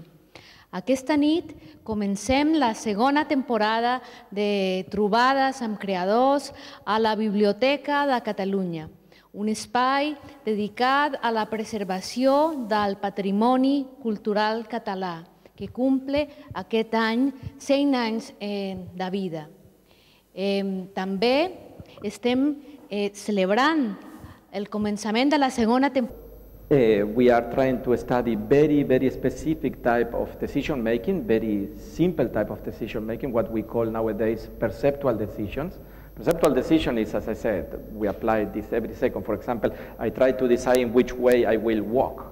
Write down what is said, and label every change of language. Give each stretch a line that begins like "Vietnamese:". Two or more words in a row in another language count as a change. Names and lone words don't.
Catalan: Aquesta nit comencem la segona temporada de trobades amb creadors a la Biblioteca de Catalunya, un espai dedicat a la preservació del patrimoni cultural català, que cumple aquest any 100 anys de vida. També estem celebrant el començament de la segona temporada.
English: We are trying to study very specific type of decision making, very simple type of decision making, what we call nowadays perceptual decisions. Perceptual decision is, as I said, we apply this every second. For example, I try to decide in which way I will walk.